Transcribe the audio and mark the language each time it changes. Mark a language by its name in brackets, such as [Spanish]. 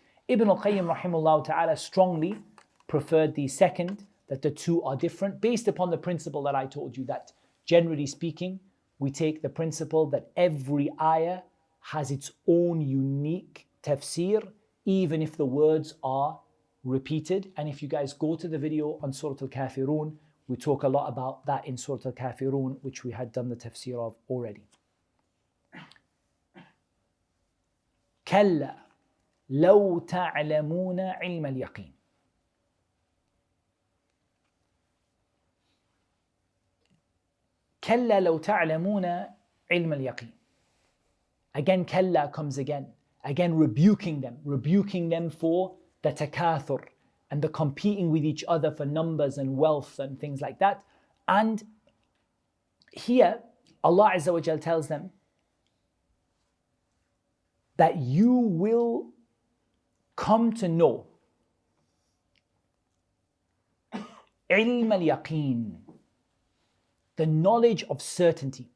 [English] Ibn al-Qayyim rahimahullah ta'ala strongly preferred the second, that the two are different, based upon the principle that I told you, that generally speaking, we take the principle that every ayah has its own unique tafsir even if the words are repeated. And if you guys go to the video on Surah Al-Kafirun, we talk a lot about that in Surah Al-Kafirun, which we had done the tafsir of already. [Arabic] كلا لو تعلمون علم اليقين. كلا لو تعلمون علم اليقين. [English] Again, [Arabic] كلا [English] comes again rebuking them for the takaathur and the competing with each other for numbers and wealth and things like that. And here, Allah Azza wa Jal tells them that you will come to know ilm al-yaqeen, the knowledge of certainty.